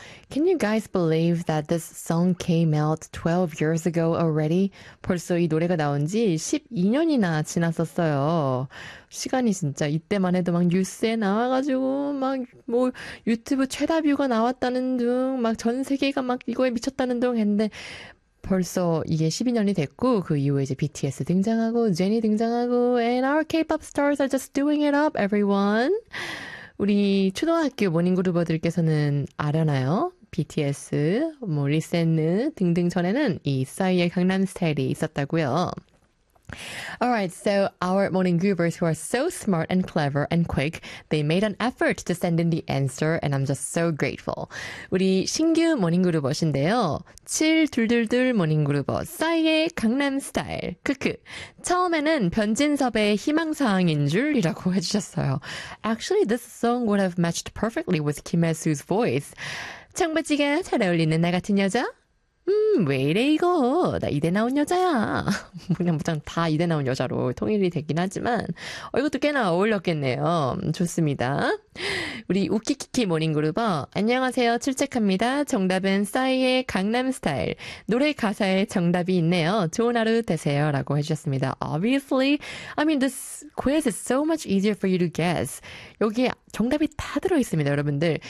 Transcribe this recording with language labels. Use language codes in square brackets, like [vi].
[en] Can you guys believe that this song came out 12 years ago already? [ko] 벌써 이 노래가 나온 지 12년이나 지났었어요. 시간이 진짜 이때만 해도 막 뉴스에 나와가지고 막뭐 유튜브 최다 뷰가 나왔다는 둥막전 세계가 막 이거에 미쳤다는 둥 했는데 벌써 이게 12년이 됐고 그 이후에 이제 BTS 등장하고 제니 등장하고 [en] And our K-pop stars are just doing it up, everyone. [ko] 우리 초등학교 모닝그루버들께서는 알아나요? BTS, 뭐 리센느 등등 전에는 이 싸이의 강남스타일이 있었다고요. [en] Alright, so our morning goobers who are so smart and clever and quick, they made an effort to send in the answer, and I'm just so grateful. [ko] 우리 신규 모닝 그룹어신데요. 7222 모닝 그룹어, 싸이의 강남 스타일. 크크. 처음에는 변진섭의 희망사항인 줄이라고 해주셨어요. [en] Actually, this song would have matched perfectly with 김혜수's voice. [ko] 청바지가 잘 어울리는 나 같은 여자? 왜 이래 이거? 나 이대 나온 여자야. 무장 다 이대 나온 여자로 통일이 됐긴 하지만 이것도 꽤나 어울렸겠네요. 좋습니다. 우리 우키키키 모닝그룹어 안녕하세요. 출첵합니다. 정답은 싸이의 강남 스타일. 노래 가사에 정답이 있네요. 좋은 하루 되세요라고 해주셨습니다. [en] Obviously, I mean this quiz is so much easier for you to guess. [ko] 여기 정답이 다 들어 있습니다, 여러분들.